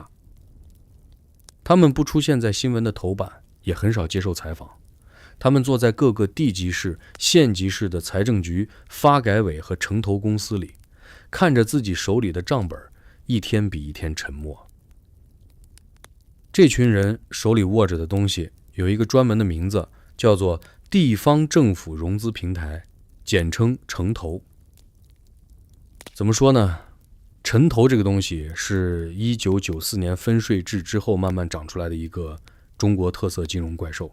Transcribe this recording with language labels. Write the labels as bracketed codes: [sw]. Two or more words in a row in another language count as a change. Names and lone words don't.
[zh] 他們不出現在新聞的頭版，也很少接受採訪。他們坐在各個地级市、縣级市的財政局、發改委和城投公司裡，看着自己手裡的賬本一天比一天沉默。這群人手裡握着的東西有一個專門的名字，叫做地方政府融資平台，簡稱城投。怎麼說呢？城投這個東西是1994年分稅制之後慢慢長出來的一個中國特色金融怪獸。